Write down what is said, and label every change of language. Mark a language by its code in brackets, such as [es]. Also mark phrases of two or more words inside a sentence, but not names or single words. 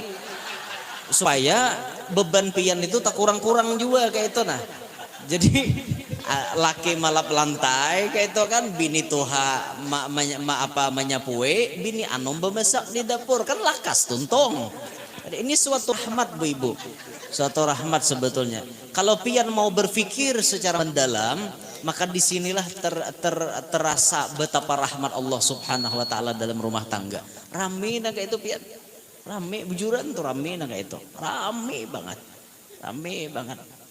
[bjn] Supaya beban pian itu tak kurang-kurang juga kayak itu nah. Jadi laki malap lantai kayak itu kan, bini tuha menyapue, bini anom bemasak di dapur kan lakas tuntung. [id] Ini suatu rahmat Bu Ibu, suatu rahmat sebetulnya. Kalau pian mau berpikir secara mendalam, maka disinilah terasa betapa rahmat Allah [ar] سبحانه وتعالى [id] dalam rumah tangga. [bjn] Rame nah kayak itu pian, rame bujuran tuh rame nah kayak itu, rame banget, rame banget.